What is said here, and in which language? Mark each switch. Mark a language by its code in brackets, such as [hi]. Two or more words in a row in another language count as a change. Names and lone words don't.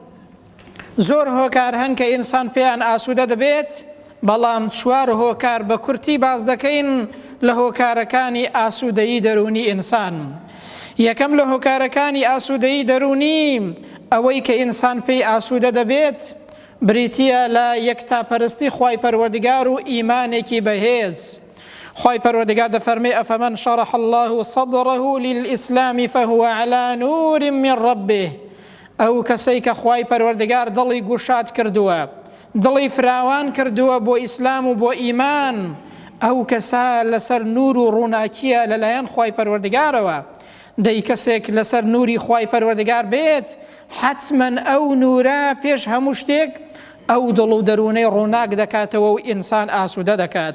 [ckb] زۆر هۆکار هەن کە ئینسان پێیان ئاسوودە دەبێت، بەڵام چوار هۆکار بە کورتی باز دەکەین لە هۆکارەکانی ئاسوودەیی دەرونی ئینسان. یەکەم لە هۆکارەکانی ئاسوودەیی دەرونی ئەوەی کە ئینسان پێی ئاسوودە دەبێت بریتیە لە یەکتاپەرستی خوای پەروەردگار و ئیمانێکی بەهێز. خوای پەروەردگار دەفەرمێ: [ar] ئەفەمەن شەرح الله صدره للئیسلام فهو على نور من ربه. [ckb] ئەو کەسەی کە خوای پەروەردگار دڵی گوشاد کردووە، دڵی فراوان کردووە بۆ ئیسلام و بۆ ئیمان، ئەو کەسە لەسەر نور و ڕووناکیە لەلایەن خوای پەروەردگارەوە. دەی کەسێک لەسەر نوری خوای پەروەردگار بێت، حتمەن ئەو نورە پێش هەموو شتێک ئەو دڵ و دەروونەی ڕووناک دەکاتەوە و ئینسان ئاسوودە دەکات.